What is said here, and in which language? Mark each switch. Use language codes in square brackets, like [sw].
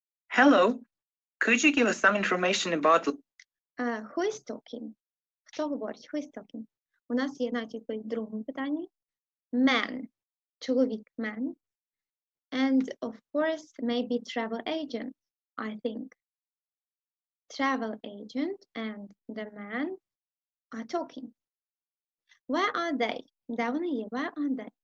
[en] Hello, could you give us some information about Who is talking? [uk] Хто говорить? [en] Who is talking? [uk] У нас є навіть відповідь в другому питанні. [en] Man. Чоловік, man. And of course, maybe travel agent, I think. Travel agent and the man are talking. Where are they? [uk] Де вони є? [en] Where are they?